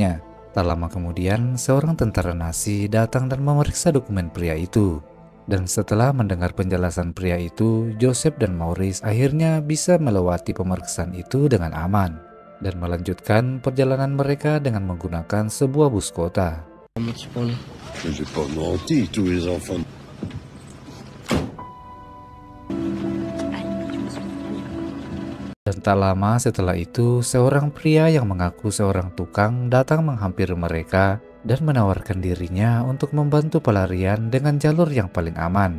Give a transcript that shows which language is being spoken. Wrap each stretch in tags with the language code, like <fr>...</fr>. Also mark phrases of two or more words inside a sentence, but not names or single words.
<id>Tak lama kemudian, seorang tentara Nazi datang dan memeriksa dokumen pria itu. Dan setelah mendengar penjelasan pria itu, Joseph dan Maurice akhirnya bisa melewati pemeriksaan itu dengan aman dan melanjutkan perjalanan mereka dengan menggunakan sebuah bus kota.</id> <fr>J'ai pas menti, tous les enfants.</fr> <id>Dan tak lama setelah itu, seorang pria yang mengaku seorang tukang datang menghampiri mereka dan menawarkan dirinya untuk membantu pelarian dengan jalur yang paling aman.</id>